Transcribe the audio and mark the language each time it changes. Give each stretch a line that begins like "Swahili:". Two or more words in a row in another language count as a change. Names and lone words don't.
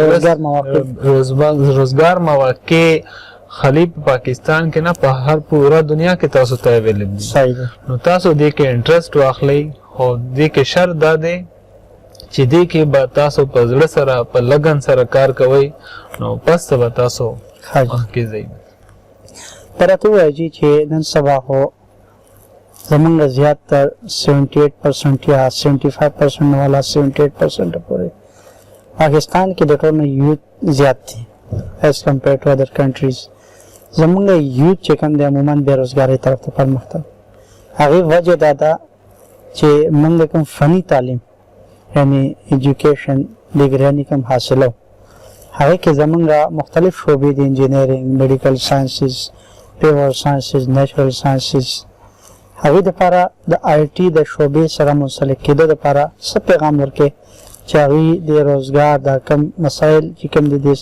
Pashto: روزګار مواقع خالی په پاکستان کې نه په هر پوره دنیا کې تاسو ته اویلیبل دي نو تاسو دې کې انټرست واخلئ او دې کې شرط دا دی چې دې کې به تاسو په زړه سره په لګن سره کار کوئ نو پس به تاسو مخکې ځئ په راته ووایئ چې نن سبا خو زمونږ زیاتر 78% یا 75% والا 78% پورې پاکستان کې د ټولو یوت زیات دي
English: as compared to other countries
Pashto: زمونږ یوت چې کوم دی عموما بېروزګارۍ طرف ته پرمخ ته هغې وجه دا ده چې موږ کوم فني تعلیم یعنی ایجوکیشن ډیګریانې کوم حاصلو هغې کې زمونږ مختلف شعبې دي
English: engineering medical sciences pure sciences natural sciences
Pashto: هغوی دپاره د IT د شعبې سره منسلک کېدو دپاره څه پیغام ورکړې چې هغوی د روزګار دا کم مسایل چې کوم د دیس